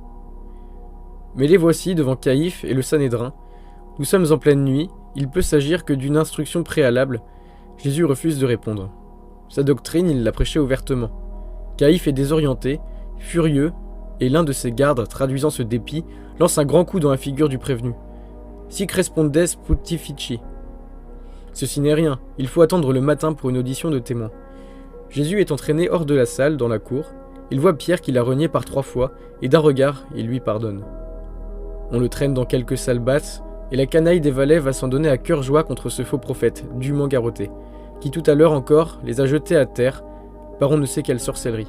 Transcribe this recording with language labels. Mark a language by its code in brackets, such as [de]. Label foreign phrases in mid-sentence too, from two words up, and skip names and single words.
[fr] Mais les voici devant Caïphe et le Sanhédrin. Nous sommes en pleine nuit, il peut s'agir que d'une instruction préalable. Jésus refuse de répondre. Sa doctrine, il l'a prêchée ouvertement. Caïphe est désorienté, furieux, et l'un de ses gardes, traduisant ce dépit, lance un grand coup dans la figure du prévenu. [la] Sic respondes putifici. [fr] Ceci n'est rien, il faut attendre le matin pour une audition de témoin. Jésus est entraîné hors de la salle, dans la cour. Il voit Pierre qui l'a renié par 3 fois, et d'un regard, il lui pardonne. On le traîne dans quelques salles basses, et la canaille des valets va s'en donner à cœur joie contre ce faux prophète, dûment garrotté, qui tout à l'heure encore les a jetés à terre par on ne sait quelle sorcellerie.